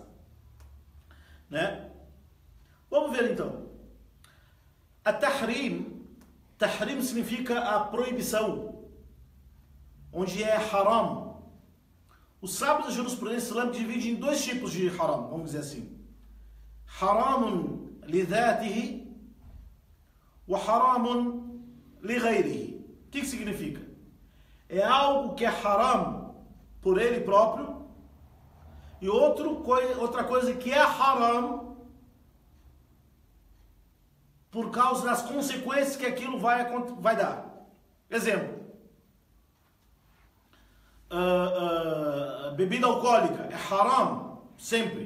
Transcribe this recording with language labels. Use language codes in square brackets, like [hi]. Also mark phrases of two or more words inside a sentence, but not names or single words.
[pt] Né? Vamos ver então. A tahrim significa a proibição, onde é haram. Os sábios da jurisprudência islâmica dividem em dois tipos de haram, vamos dizer assim. [ar] حرام لذاته وحرام لغيره. [pt] O que significa? É algo que é haram por ele próprio, e outra coisa que é haram por causa das consequências que aquilo vai dar. Exemplo, bebida alcoólica é haram sempre.